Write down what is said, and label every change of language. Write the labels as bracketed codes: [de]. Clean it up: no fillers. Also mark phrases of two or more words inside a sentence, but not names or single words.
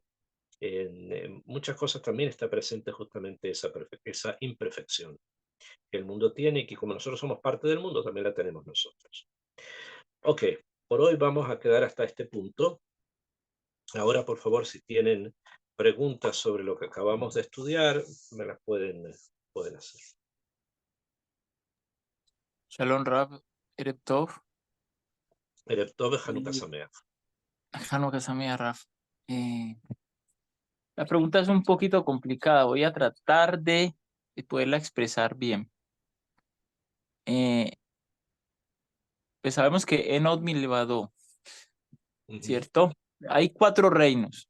[es] En muchas cosas también está presente justamente esa imperfección que el mundo tiene y que como nosotros somos parte del mundo, también la tenemos nosotros. Ok, por hoy vamos a quedar hasta este punto. Ahora, por favor, si tienen preguntas sobre lo que acabamos de estudiar, me las pueden hacer. [he] שלום רב, ערב טוב, ערב טוב, חנוכה y Sameach. חנוכה שמח, Raf. [es] La pregunta es un poquito complicada, voy a tratar de poderla expresar bien. Pues sabemos que [he] אין עוד מלבדו, [es] ¿cierto? Hay 4 reinos.